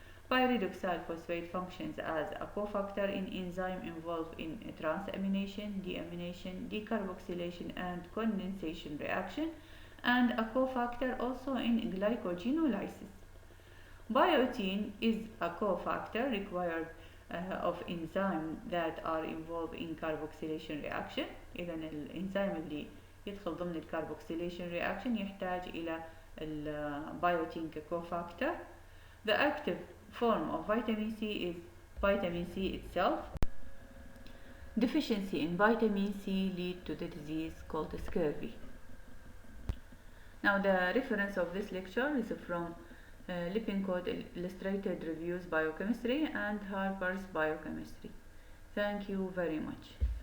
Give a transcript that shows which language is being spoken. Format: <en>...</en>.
<en>Pyridoxal phosphate functions as a cofactor in enzyme involved in transamination, deamination, decarboxylation and condensation reaction, and a cofactor also in glycogenolysis. Biotin is a cofactor required of enzymes that are involved in carboxylation reaction.</en> <ar>إذا الإنزيم اللي يدخل ضمن الكاربوكسيليشن reaction يحتاج إلى البيوتين كcofactor.</ar> <en>The active form of vitamin C is vitamin C itself. Deficiency in vitamin C lead to the disease called scurvy. Now the reference of this lecture is from Lippincott Illustrated Reviews Biochemistry and Harper's Biochemistry. Thank you very much.</en>